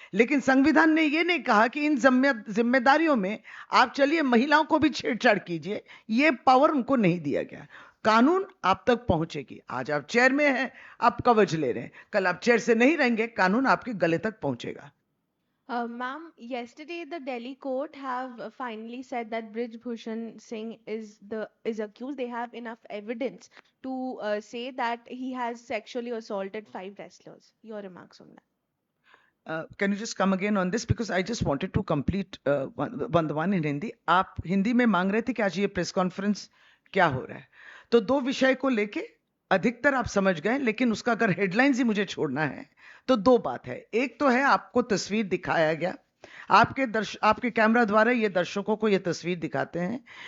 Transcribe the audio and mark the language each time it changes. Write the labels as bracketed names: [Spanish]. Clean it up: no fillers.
[Hindi] लेकिन संविधान ने ये नहीं कहा कि इन जिम्मेदारियों में आप चलिए महिलाओं को भी छेड़छाड़ कीजिए। ये पावर उनको नहीं दिया गया। कानून आप तक पहुंचेगी। आज आप चेयर में हैं, आप कवच ले रहे हैं, कल आप चेयर से नहीं रहेंगे, कानून आपके गले तक पहुंचेगा। [English] Ma'am, yesterday the Delhi court have finally said that Brij Bhushan Singh is accused. They have enough evidence to say that he has sexually assaulted 5 wrestlers. Your remarks on that? Can you just come again on this, because I just wanted to complete one in Hindi. [Hindi] आप हिंदी में मांग रहे थे कि आज ये press conference क्या हो रहा है, तो दो विषय को लेके अधिकतर आप समझ गए, लेकिन उसका अगर हेडलाइंस ही मुझे छोड़ना है तो दो बात है। एक तो है आपको तस्वीर दिखाया गया, आपके कैमरा द्वारा ये दर्शकों को ये तस्वीर दिखाते हैं।